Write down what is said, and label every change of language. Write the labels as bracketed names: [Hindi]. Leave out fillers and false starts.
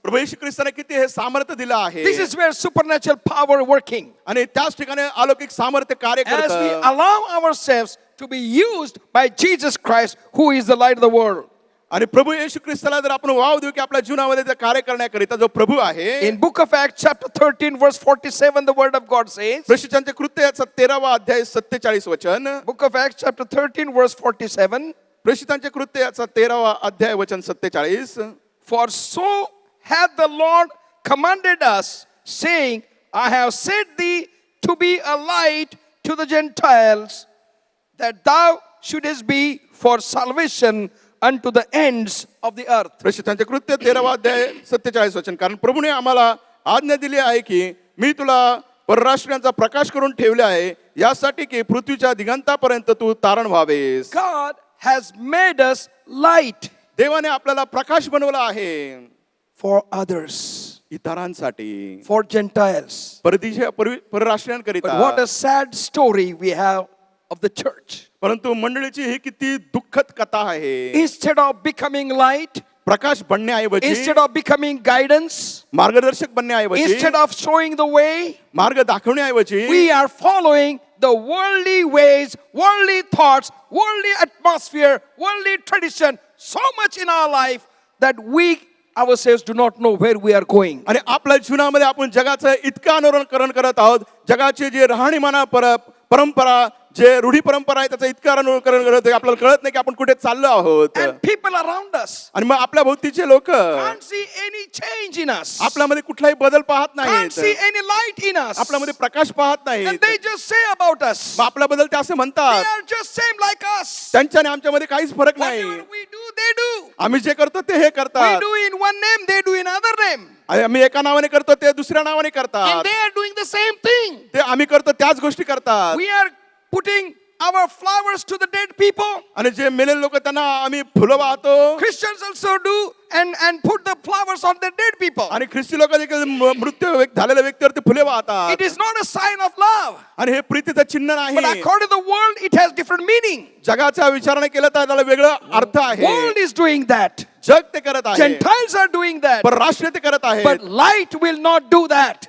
[Marathi] प्रभू येशू ख्रिस्ताने किती हे सामर्थ्य दिलं आहे. [English] This is where supernatural power working. [Marathi] आणि त्याच ठिकाणी अलौकिक सामर्थ्य कार्य [English] As we [Marathi] करतं. [English] allow ourselves to be used by Jesus Christ, who is the light of the world. [Marathi] आणि प्रभू येशू ख्रिस्ताला जर आपण वाव देऊ की आपल्या जीवनामध्ये ते कार्य करण्याकरिता जो प्रभू आहे. [English] In book of Acts chapter 13 verse 47 the word of God says, [Marathi] प्रेषितांचे कृत्य याचा 13वा अध्याय 47 वचन. [English] book of Acts chapter 13 verse 47, [Marathi] प्रेषितांचे कृत्य याचा 13वा अध्याय वचन 47. [English] for so hath the Lord commanded us, saying, I have set thee to be a light to the Gentiles, that thou shouldest be for salvation unto the ends of the earth. [Marathi] प्रेषितांचे कृत्य 13वा अध्याय 47 वचन. कारण प्रभूने आम्हाला आज्ञा दिली आहे की मी तुला परराष्ट्रीयांचा प्रकाश करून ठेवले आहे, यासाठी की पृथ्वीच्या दिगंतापर्यंत तू तारण व्हावेस. [English] God has made us light [Marathi] देवाने आपल्याला प्रकाश बनवला आहे [English] for others, [Marathi] इतरांसाठी, [English] for Gentiles. [Marathi] परदेशी [English] But what [Marathi] परराष्ट्रीयांकरिता. [English] a sad story we have of the church. [Marathi] परंतु मंडळीची ही किती दुःखद कथा आहे. [English] Instead of becoming light, [Marathi] Prakash बनण्याऐवजी, [English] instead of becoming guidance, [Marathi] मार्गदर्शक बनण्याऐवजी, [English] instead of showing the way, [Marathi] मार्ग दाखवण्याऐवजी [English] we are following the worldly ways, worldly thoughts, worldly atmosphere, worldly tradition so much in our life that we ourselves do not know where we are going. [Marathi] आणि आपल्या जीवनामध्ये आपण जगाचं इतकं अनुकरण करत आहोत, जगाचे जे राहणीमान परंपरा, जे रूढी परंपरा आहे त्याचं इतकं अनुकरण करत आहे, आपल्याला कळत नाही की आपण कुठे चाललो आहोत. [English] And people around us [Marathi] आणि मग आपल्या भोवतीचे लोक [English] can't see any change in us, [Marathi] आपल्यामध्ये कुठलाही बदल पाहत [English] can't [Marathi] नाहीत, [English] see any light in us, [Marathi] आपल्यामध्ये प्रकाश पाहत [English] and [Marathi] नाहीत. [English] they just say about us, [Marathi] मग आपल्याबद्दल ते असे [English] they [Marathi] म्हणतात, [English] are just same like us. [Marathi] त्यांच्याने आमच्यामध्ये काहीच फरक नाही. [English] Whatever we do, they do. [Marathi] आम्ही जे करतो ते हे [English] We [Marathi] करतात. [English] do in one name, they do in other name. [Marathi] आणि आम्ही एका नावाने करतो, ते दुसऱ्या नावाने [English] And [Marathi] करतात. [English] they are doing the same thing. [Marathi] ते आम्ही करतो त्याच गोष्टी करतात. [English] We are putting our flowers to the dead people. [Marathi] आणि जे मेलेले लोक त्यांना आम्ही फुलं वाहतो. [English] Christians also do and put the flowers on the dead people. [Marathi] आणि ख्रिस्ती लोक देखील मृत्यू झालेल्या व्यक्तीवरती फुले वाहतात. [English] It is not a sign of love. [Marathi] आणि हे प्रीतीचं चिन्ह [English] But [Marathi] नाही. [English] according to the world, it has different meaning. [Marathi] जगाच्या विचाराने केलं तर त्याला वेगळा अर्थ आहे. [English] World is doing that. [Marathi] जग ते करत आहे, [English] Gentiles are doing that. [Marathi] परराष्ट्रीय ते करत आहे, [English] But light will not do that.